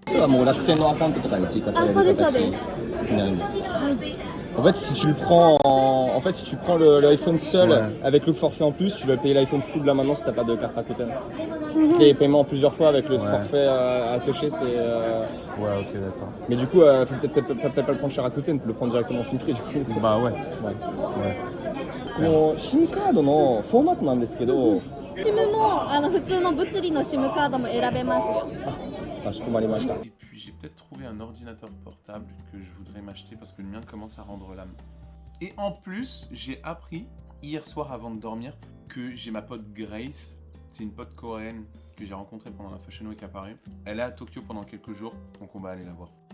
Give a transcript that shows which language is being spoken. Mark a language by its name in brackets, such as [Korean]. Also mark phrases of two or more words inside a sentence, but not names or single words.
[French] En fait, si tu prends l'iPhone seul avec le forfait en plus, tu vas payer l'iPhone full là maintenant si t'as pas de carte Rakuten. Les paiements plusieurs fois avec le forfait à toucher, c'est. Ouais, ok, d'accord. Mais du coup, faut peut-être pas le prendre chez Rakuten, le prendre directement [English] SIM free [French] du coup. Bah ouais. [Japanese] この SIM カードのフォーマットなんですけど。 SIM も普通の物理の SIM カードも選べますよ。かしこまりました。 [French] Et puis j'ai peut-être trouvé un ordinateur portable que je voudrais m'acheter parce que le mien commence à rendre l'âme. Et en plus, j'ai appris hier soir avant de dormir que j'ai ma pote Grace, c'est une pote coréenne que j'ai rencontrée pendant la Fashion Week à Paris. Elle est à Tokyo pendant quelques jours, donc on va aller la voir.